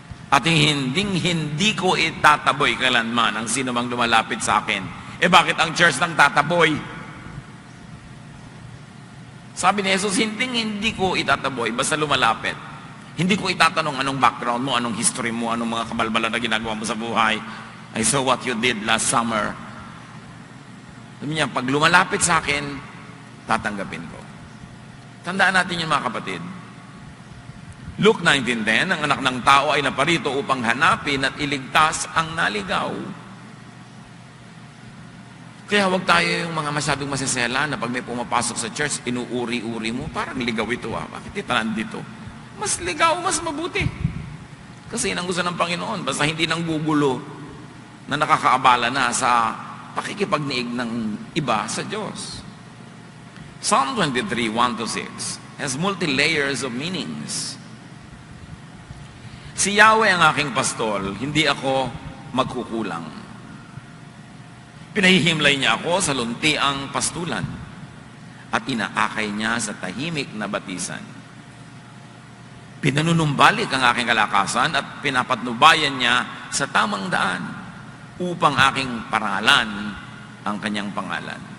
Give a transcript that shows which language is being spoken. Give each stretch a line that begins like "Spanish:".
Filipino: At hindi ko itataboy kailanman ang sino mang lumalapit sa akin. Bakit ang church nang tataboy? Sabi ni Jesus, hindi ko itataboy, basta lumalapit. Hindi ko itatanong anong background mo, anong history mo, anong mga kabalbalan na ginagawa mo sa buhay.
English: I saw what you did last summer.
Filipino: Sabi niya, pag lumalapit sa akin, tatanggapin ko. Tandaan natin yun mga kapatid. Luke 19:10, ang anak ng tao ay naparito upang hanapin at iligtas ang naligaw. Kaya huwag tayo yung mga masyadong masisela na pag may pumapasok sa church, inuuri-uri mo, parang ligaw ito Bakit ito nandito? Mas ligaw, mas mabuti. Kasi yun ang gusto ng Panginoon. Basta hindi nang gugulo na nakakaabala na sa pakikipagniig ng iba sa Diyos.
English: Psalm 23, 1-6 has multi-layers of meanings.
Filipino: Si Yahweh ang aking pastol, hindi ako magkukulang. Pinahihimlay niya ako sa luntiang pastulan at inaakay niya sa tahimik na batisan. Pinanunumbalik ang aking kalakasan at pinapatnubayan niya sa tamang daan upang aking parangalan ang kanyang pangalan.